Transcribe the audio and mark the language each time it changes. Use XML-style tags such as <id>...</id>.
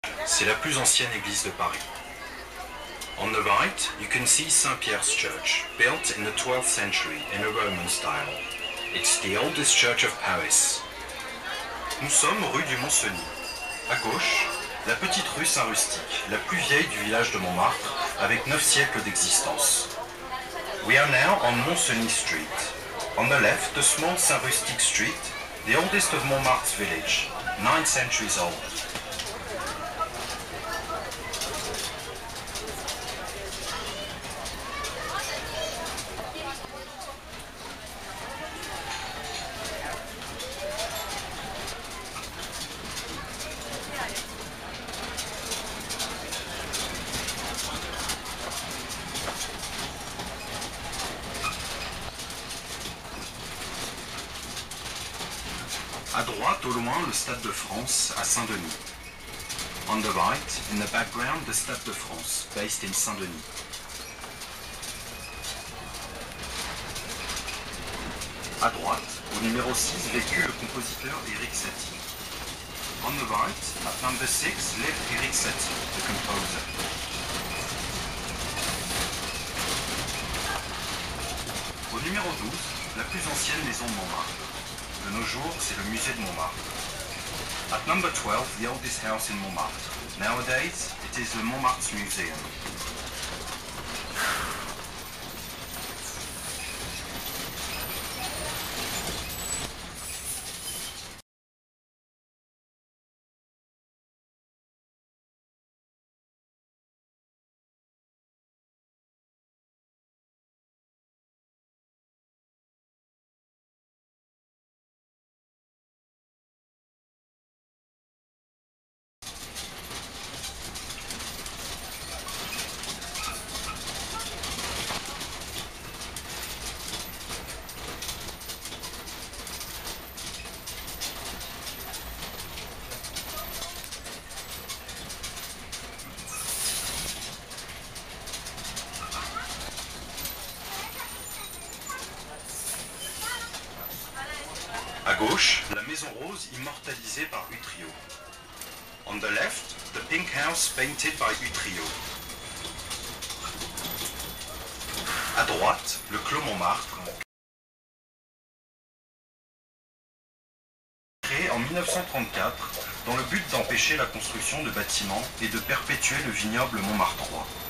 <fr>C'est la plus ancienne église de Paris.</fr> <en>On the right, you can see St. Pierre's Church, built in the 12th century in a Roman style. It's the oldest church of Paris.</en> <fr>Nous sommes rue du Mont-Cenis. À gauche, la petite rue Saint-Rustique, la plus vieille du village de Montmartre, avec 9 siècles d'existence.</fr> <en>We are now on Mont-Cenis Street. On the left, the small Saint-Rustique Street, the oldest of Montmartre's village, 9 centuries old.</en> <fr>À droite, au loin, le Stade de France, à Saint-Denis.</fr> <en>On the right, in the background, the Stade de France, based in Saint-Denis.</en> <fr>À droite, au numéro 6, vécut le compositeur Éric Satie.</fr> <en>On the right, at number 6, lived Éric Satie, the composer.</en> <fr>Au numéro 12, la plus ancienne maison de Montmartre. De nos jours, c'est le musée de Montmartre.</fr> <en>At number 12, the oldest house in Montmartre. Nowadays, it is the Montmartre Museum.</en> <fr>À gauche, la maison rose immortalisée par Utrio.</fr> <en>On the left, the pink house painted by Utrio.</en> <fr>À droite, le clos Montmartre, créé en 1934 dans le but d'empêcher la construction de bâtiments et de perpétuer le vignoble montmartrois.</fr>